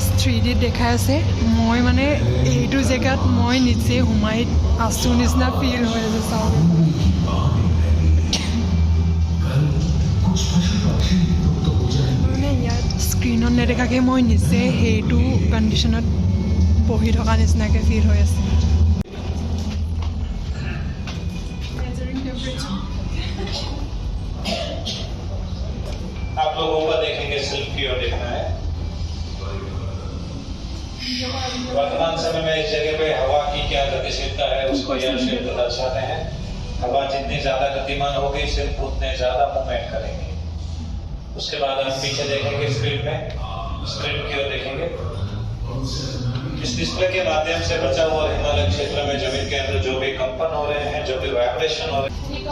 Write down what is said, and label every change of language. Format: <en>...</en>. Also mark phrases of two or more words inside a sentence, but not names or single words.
<as>3D দেখাই আছে মই মানে এইটো জেগাত মই নিজে সোমাই আছোঁ নিচিনা ফিল হৈ আছে চাওক মানে ইয়াত স্ক্ৰীণত নেদেখাকৈ মই নিজে সেইটো কণ্ডিশ্যনত বহি থকা নিচিনাকৈ ফিল হৈ আছে</as> <hi>आप लोगों को देखेंगे सिर्फ की ओर देखना है वर्तमान समय में इस जगह पे हवा की क्या गतिशीलता है उसको यह क्षेत्र दर्शाते हैं हवा जितनी ज्यादा गतिमान होगी सिर्फ उतने ज्यादा मूवमेंट करेंगे उसके बाद हम पीछे देखेंगे स्क्रीन की ओर देखेंगे इस डिस्प्ले के माध्यम से बचा हुआ हिमालय क्षेत्र में जमीन के अंदर जो भी कंपन हो रहे हैं जो भी वाइब्रेशन हो रहे हैं</hi>